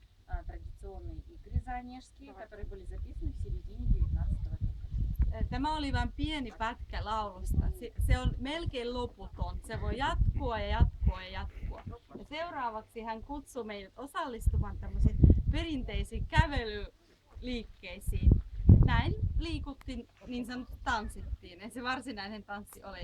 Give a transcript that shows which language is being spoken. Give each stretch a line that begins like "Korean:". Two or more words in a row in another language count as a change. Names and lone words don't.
Russian: традиционные игры занежские, которые были записаны в середине 19 века.
Finnish: Tämä oli vain pieni pätkä laulusta. Se on melkein loputon. Se voi jatkua ja jatkua ja jatkua. Ja seuraavaksi hän kutsuu meidät osallistumaan tämmöisiin perinteisiin kävelyliikkeisiin. Näin liikuttiin, niin sanotusti tanssittiin. Ei se varsinainen tanssi ole.